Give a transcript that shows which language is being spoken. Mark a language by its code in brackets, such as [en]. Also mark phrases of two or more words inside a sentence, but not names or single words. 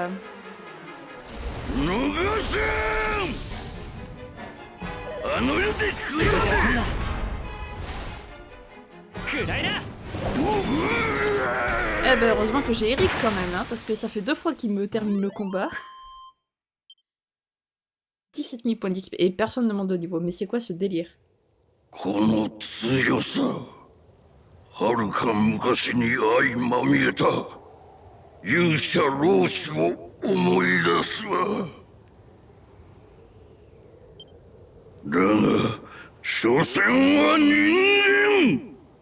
[fr] Eh ben heureusement que j'ai Eric quand même, hein, parce que ça fait 2 fois qu'il me termine le combat. 17 000 points d'XP et personne ne monte de niveau, mais c'est quoi ce délire? [ja] この強さ、はるか昔に相まみえた勇者老子を思い出すわ。だが、所詮は人間。